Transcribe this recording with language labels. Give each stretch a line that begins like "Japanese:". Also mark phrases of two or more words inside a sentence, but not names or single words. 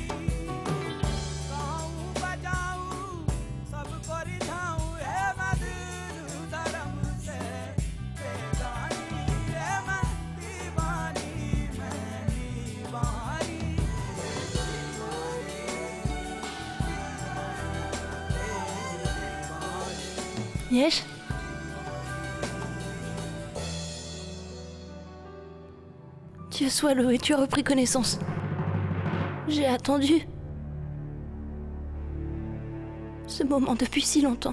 Hindi: गाऊं बजाऊं सबको रिझाऊं, ये मैं दिल धर्म से बेगानी, ये मैं दीवानी मैं दीवानी।
French: Yesh. Dieu soit loué, tu as repris connaissance. J'ai attendu ce moment depuis si longtemps.